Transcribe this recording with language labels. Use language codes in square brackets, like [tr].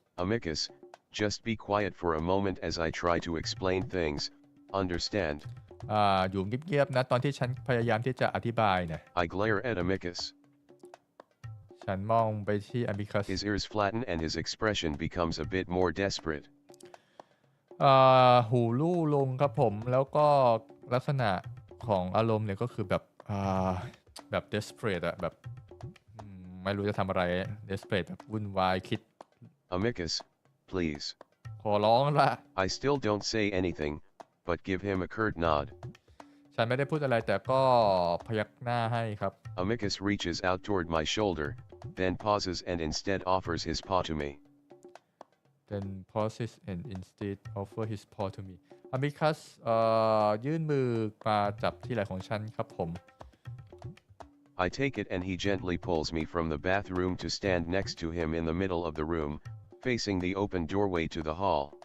[en] Amicus, just be quiet for a moment as I try to explain things, understand? [th] อยู่เงียบๆนะตอนที่ฉันพยายามที่จะอธิบายเนี่ย [en] I glare at Amicus. [th] ฉันมองไปที่อมิคัส [en] His ears flatten and his expression becomes a bit more desperate. [th] หูลู่ลงครับผมแล้วก็ลักษณะของอารมณ์เนี่ยก็คือแบบdesperate อะแบบไม่รู้จะทำอะไร desperate แบบวุ่นวายคิด [en] Amicus, please. [th] ขอร้องละ [en] I still don't say anything, but give him a curt nod. [th] ฉันไม่ได้พูดอะไรแต่ก็พยักหน้าให้ครับ [en] Amicus reaches out toward my shoulder, then pauses and instead offers his paw to me. then pauses and instead offer his paw to me [th] อมิคัสยื่นมือมาจับที่ไหล่ของฉันครับผม [en] I take it and he gently pulls me from the bathroom to stand next to him in the middle of the room, facing the open doorway to the hall.